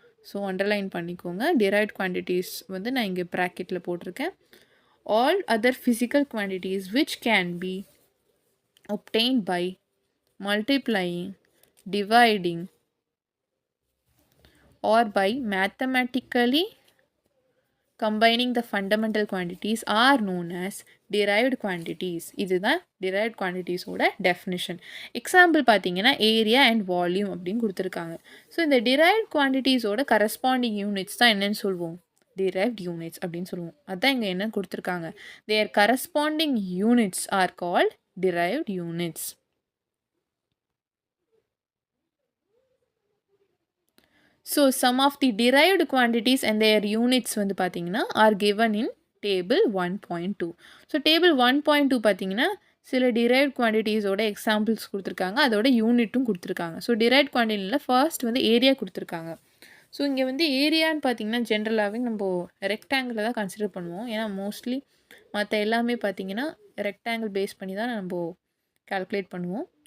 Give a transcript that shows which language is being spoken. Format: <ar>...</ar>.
<ta>So underline பண்ணிக்கோங்க. Derived quantities வந்து நான் இங்கே ப்ராக்கெட்டில் போட்டிருக்கேன்.</ta> <en>All other physical quantities which can be obtained by multiplying, dividing or by mathematically combining the fundamental quantities are known as derived quantities.</en> <ta>இதுதான் derived quantities ஓட definition. Example பார்த்தீங்கன்னா area and volume அப்படின்னு கொடுத்துருக்காங்க. ஸோ இந்த derived quantities ஓட corresponding units தான் என்னன்னு சொல்லுவோம், derived units அப்படின்னு சொல்லுவோம். அதான் இங்கே என்ன கொடுத்துருக்காங்க,</ta> <en>their corresponding units are called derived units. So some of the derived quantities and their units</en> <ta>வந்து பார்த்தீங்கன்னா</ta> <en>are given in table 1.2.</en> <ta>So table 1.2 பார்த்தீங்கன்னா சில derived quantitiesஓட எக்ஸாம்பிள்ஸ் கொடுத்துருக்காங்க, அதோட யூனிட்டும் கொடுத்துருக்காங்க. ஸோ derived quantityல ஃபர்ஸ்ட் வந்து ஏரியா கொடுத்துருக்காங்க. ஸோ இங்கே வந்து ஏரியான்னு பார்த்தீங்கன்னா ஜென்ரலாகவே நம்ம ரெக்டாங்கிளில் தான் கன்சிடர் பண்ணுவோம். ஏன்னா மோஸ்ட்லி மற்ற எல்லாமே பார்த்தீங்கன்னா ரெக்டாங்கிள் பேஸ் பண்ணி தான் நம்ம கால்குலேட் பண்ணுவோம்.</ta>